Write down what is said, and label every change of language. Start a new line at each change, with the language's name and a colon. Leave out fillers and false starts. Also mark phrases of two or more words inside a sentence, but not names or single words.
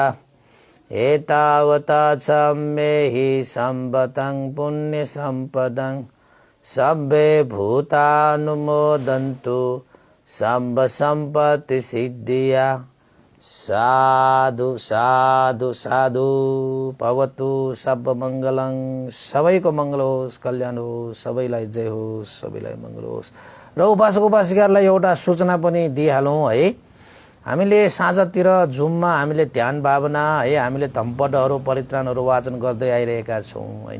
Pali: एतावता च मेहि सम्भतं पुण्यसम्पदं सब्बे भूतानुमोदन्तु सर्वसम्पत्तिसिद्धिया। साधु साधु साधु। भवतु सब मङ्गलङ।
Nepali: सबैको मङ्गल होस्, कल्याण होस्, सबैलाई जय होस्, सबैलाई मङ्गल होस्। र उपासक उपासिकाहरूलाई एउटा सूचना पनि दिइहालौँ है। हामीले साँझतिर जुममा हामीले ध्यान भावना है हामीले धम्पटहरू परित्राणहरू वाचन गर्दै आइरहेका छौँ होइन।